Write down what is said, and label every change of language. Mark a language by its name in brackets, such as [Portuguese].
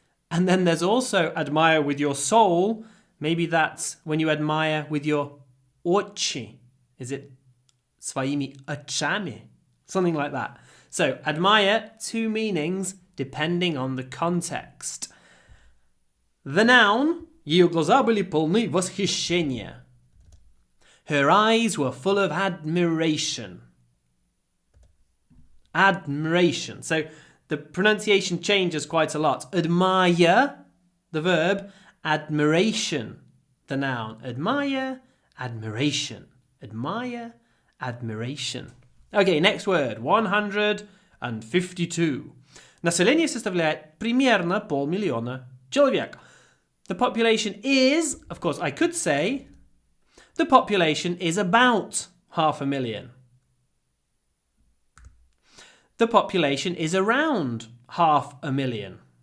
[English] And then there's also admire with your soul. Maybe that's when you admire with your очи. Is it [Russian] своими очами? [English] Something like that. So admire, two meanings depending on the context. The noun, [Russian] ее глаза были полны восхищения. [English] Her eyes were full of admiration. Admiration. So the pronunciation changes quite a lot. Admire, the verb, admiration, the noun. Admire, admiration. Admire, admiration. Okay, next word, 152. [Russian] Население составляет примерно 500 000 человек. [English] The population is, of course, I could say, the population is about 500,000. The population is around 500,000.